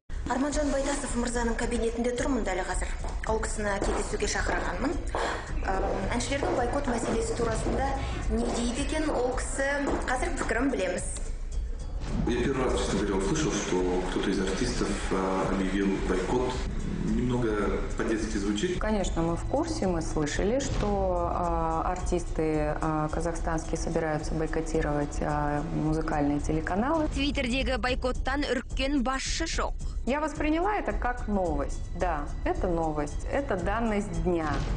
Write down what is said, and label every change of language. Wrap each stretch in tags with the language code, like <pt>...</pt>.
<kk>Арманжан Байтасов мырзаның кабинетінде тұрмын дәл қазір. Ол кісіні кездесуге шақырғанмын. Әншілердің байкот мәселесі турасында не дейді екен, ол кісі қазір пікірін білеміз.</kk> <ru>Я первый раз, честно говоря, услышал, что кто-то из артистов объявил бойкот. Немного по-детски звучит. Конечно, мы в курсе, мы слышали, что артисты казахстанские собираются бойкотировать музыкальные телеканалы.</ru> <kk>Твиттердегі байкоттан үріккен басшы жоқ.</kk> <ru>Я восприняла это как новость. Да, это новость, это данность дня.</ru>